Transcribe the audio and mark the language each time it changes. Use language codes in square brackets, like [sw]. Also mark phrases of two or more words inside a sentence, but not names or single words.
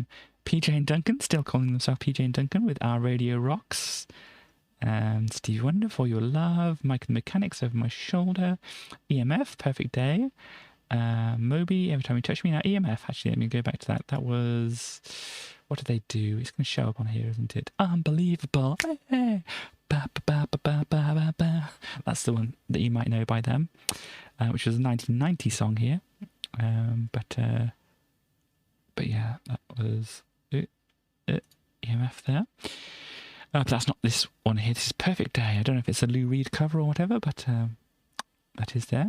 [en] PJ and Duncan, still calling themselves PJ and Duncan with Our Radio Rocks. Stevie Wonder, For Your Love. Mike and the Mechanics, Over My Shoulder. EMF, Perfect Day. Moby, Every Time You Touch Me. Now EMF, actually, let me go back to that. That was, what did they do? It's going to show up on here, isn't it? Unbelievable. Hey. Ba, ba, ba, ba, ba, ba, ba. That's the one that you might know by them, which was a 1990 song here. But yeah, that was EMF there. But that's not this one here. This is Perfect Day. I don't know if it's a Lou Reed cover or whatever, but that is there.